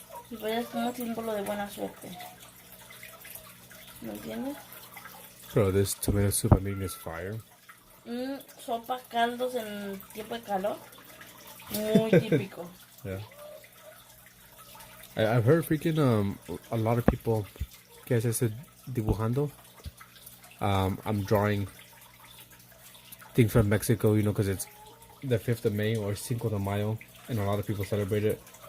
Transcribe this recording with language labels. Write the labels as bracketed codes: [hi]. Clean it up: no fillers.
[es] Y pues es como un símbolo de buena suerte. ¿Me entiendes? [en] Bro, this tomato soup I'm eating is fire. [es] Sopa, caldos en tiempo de calor. Muy típico. [en] Yeah. I've heard freaking a lot of people que I said dibujando. I'm drawing things from Mexico, you know, because it's the 5th of May or Cinco de Mayo, and a lot of people celebrate it.